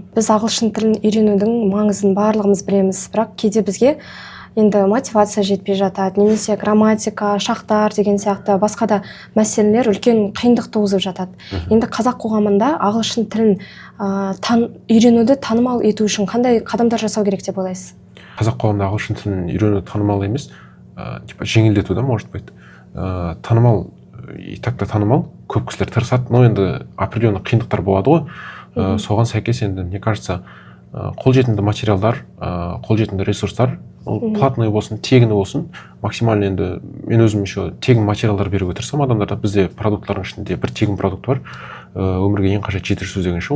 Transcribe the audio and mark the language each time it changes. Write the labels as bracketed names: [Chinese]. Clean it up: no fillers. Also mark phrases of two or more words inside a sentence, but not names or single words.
[Kazakh] Біз ағылшын тілін үйренудің маңызын барлығымыз білеміз, бірақ кейде бізге енді мотивация жетпей жатады, немесе грамматика, шақтар деген сияқты басқа да мәселелер үлкен қиындық туғызып жатады. Енді қазақ қоғамында ағылшын тілін үйренуді танымал ету үшін қандай қадамдар жасау керек деп ойлайсыз? Қазақ қоғамында ағылшын тілін үйрену танымал емес, жеңілдету да, [Russian] может быть. [Kazakh] Танымал [Russian] и так-то [Kazakh] танымал, көп кісілер тырысады, но енді определенный қиындықтар болады ғой. Соған сәйкес енді, [Russian] мне кажется, [Kazakh] қолжетімді материалдар, қолжетімді ресурстар, платный болсын, тегін болсын, максимально енді мен өзім еще тегін материалдар беруге тырысамын адамдарда. Бізде продукттардың ішінде бір тегін продукт бар, өмірге ең қажет 7 сөз деген ше.